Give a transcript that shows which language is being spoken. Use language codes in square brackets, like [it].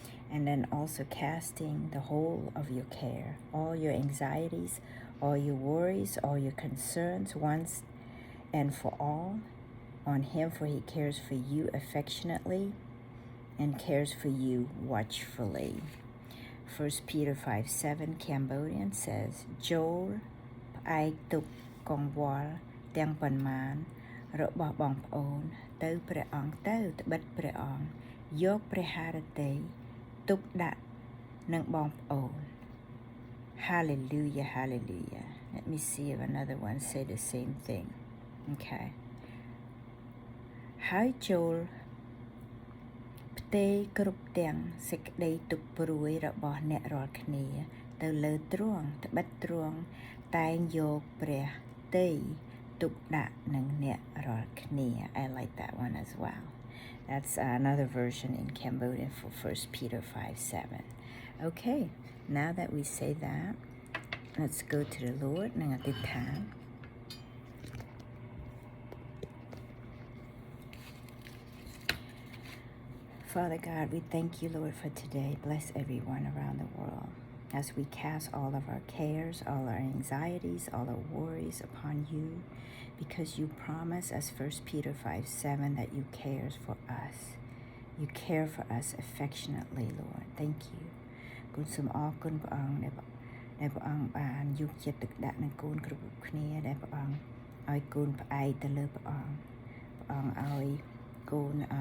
[en] And then also casting the whole of your care, all your anxieties, all your worries, all your concerns once and for all on him, for he cares for you affectionately and cares for you watchfully. 1 Peter 5:7 Cambodian says, Joel [km] ផ្អែកទុកកង្វល់ទាំងប៉ុន្មានរបស់បងប្អូនទៅព្រះអង្គទៅត្បិតព្រះអង្គយកព្រះハរតីទុកដាក់នឹងបងប្អូន [en] Hallelujah, hallelujah. Let me see if another one say the same thing. Okay. [km] ហើយចូលផ្ទេរគ្រប់ទាំងសេចក្តីទុក្ខព្រួយរបស់អ្នករាល់គ្នាទៅលើទ្រង់ត្បិតទ្រង់តែងយកព្រះតីទុកដាក់នឹងអ្នករាល់គ្នា [en] I like that one as well. That's another version in Cambodian for 1 Peter 5:7. Okay, now that we say that, let's go to the Lord [km] និងអធិដ្ឋាន [en] Father God, we thank you, Lord, for today. Bless everyone around the world as we cast all of our cares, all our anxieties, all our worries upon you, because you promise, as 1 Peter 5:7, that you cares for us. You care for us affectionately, Lord. Thank you. [km] គុណសូមអរគុណព្រះអង្គដែលព្រះអង្គបានយកចិត្តទុកដាក់នឹងកូនគ្រប់គ្នាដែលព្រះអង្គឲ្យកូនផ្អែកទៅលើព្រះអង្គឲ្យកូន